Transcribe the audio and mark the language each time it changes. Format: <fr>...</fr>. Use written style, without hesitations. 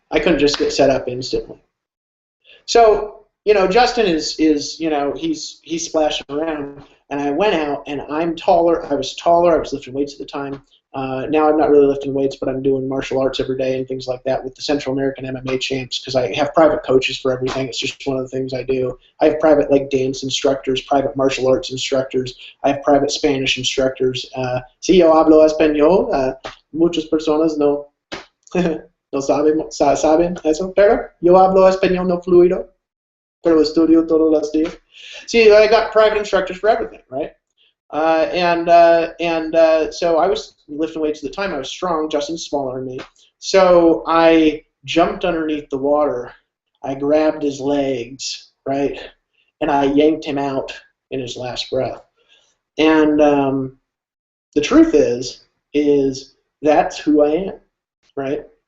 <en>I couldn't just get set up instantly. So, Justin is he's splashing around, and I went out, and I'm taller. I was taller. I was lifting weights at the time. Now I'm not really lifting weights, but I'm doing martial arts every day and things like that with the Central American MMA champs, because I have private coaches for everything. It's just one of the things I do. I have private dance instructors, private martial arts instructors. I have private Spanish instructors.</en> <es>Si yo hablo español, muchas personas no no saben eso, pero yo hablo español no fluido, pero estudio todos los días.</es> <en>See, I got private instructors for everything, right? So I was lifting weights at the time. I was strong. Justin's smaller than me. So I jumped underneath the water. I grabbed his legs, right, and I yanked him out in his last breath. And the truth is that's who I am, right?</en>